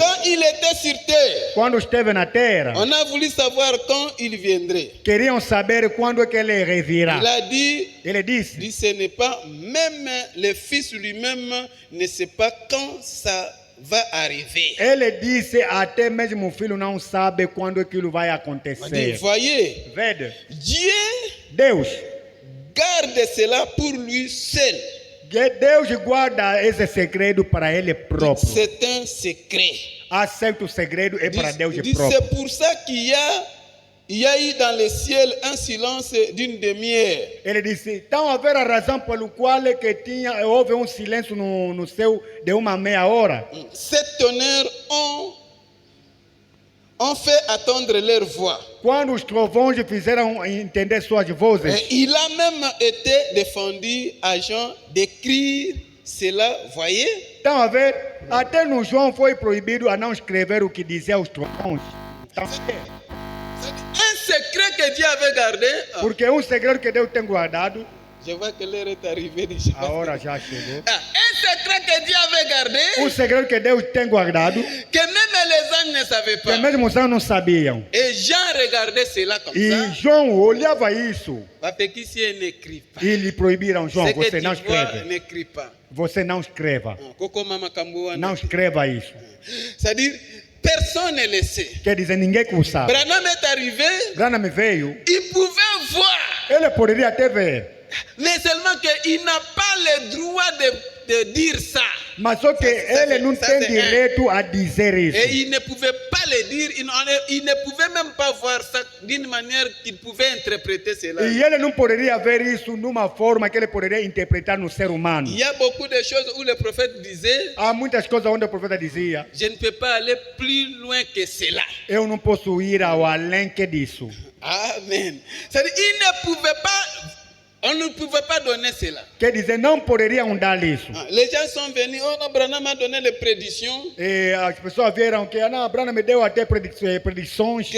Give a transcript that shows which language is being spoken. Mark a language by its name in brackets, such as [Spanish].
[French] quand il était sur terre, [Portuguese] quando esteve na terra, [French] on a voulu savoir quand il viendrait. [Portuguese] Queriam saber quando é que ele revirá. [French] Il a dit, [Portuguese] Ele disse, [French] ce n'est pas, même le Fils lui-même ne sait pas quand ça va arriver. [Portuguese] ele disse, até mesmo o filho não sabe quando aquilo vai acontecer. [French] Voyez, [Portuguese] Vede, [French] Dieu [Portuguese] Deus [French] garde cela pour lui seul. [Portuguese] Deus guarda esse segredo para ele próprio. [French] C'est un secret. [Portuguese] Aceita o segredo é para Deus [French] C'est [Portuguese] próprio. [French] pour ça qu'il y a eu dans le ciel un silence d'une demi-heure. [Portuguese] Ele disse, então haver a razão pelo qual houve um silêncio no céu de uma meia hora. [French] Sept tonnerres ont fait attendre leur voix. [Portuguese] Quando os trovões fizeram entender suas vozes. [French] Et il a même été défendu à Jean d'écrire cela, voyez? [Portuguese] Então, até no João foi proibido a não escrever o que dizia os trovões. Então, [French] un secret que Dieu avait gardé. [Portuguese] Porque um segredo que Deus tem guardado. [French] Je vois que l'heure est arrivée déjà. [Portuguese] A hora já chegou. [French] Un secret que Dieu avait gardé. [Portuguese] Um segredo que Deus tem guardado. [French] Que même les anges ne savaient pas. [Portuguese] Que mesmo os anjos não sabiam. [French] Et Jean regardait cela comme [Portuguese] e [French] ça. [Portuguese] João olhava isso. [French] Parce que si elle n'écrit pas. [Portuguese] E lhe proibiram, João, você não escreve. [French] N'écrit pas. [Portuguese] Você não escreva. Não escreva isso. [French] C'est-à-dire, personne ne le sait. [Portuguese] Quer dizer, ninguém que o sabe. [French] Branham est arrivé. [Portuguese] Branham veio. [French] Il pouvait voir. [Portuguese] Ele poderia até ver. [French] Mais seulement qu'il n'a pas le droit de dire ça. [Portuguese] Mas só que ele não tem direito a dizer isso. [French] Et il ne pouvait pas le dire, il ne pouvait même pas voir ça d'une manière qu'il pouvait interpréter cela. [Portuguese] E ele não poderia ver isso numa forma que ele poderia interpretar no ser humano. [French] Il y a beaucoup de choses où le prophète disait. [Portuguese] Há muitas coisas onde o profeta dizia. [French] Je ne peux pas aller plus loin que cela. [Portuguese] Eu não posso ir ao além que disso. [French] Amen. C'est-à-dire, il ne pouvait pas. On ne pouvait pas donner cela. [Portuguese] Quer dizer, não poderiam dar isso. [French] Les gens sont venus, Branham a donné les prédictions. [Portuguese] E as pessoas viram que Branham me deu até predições.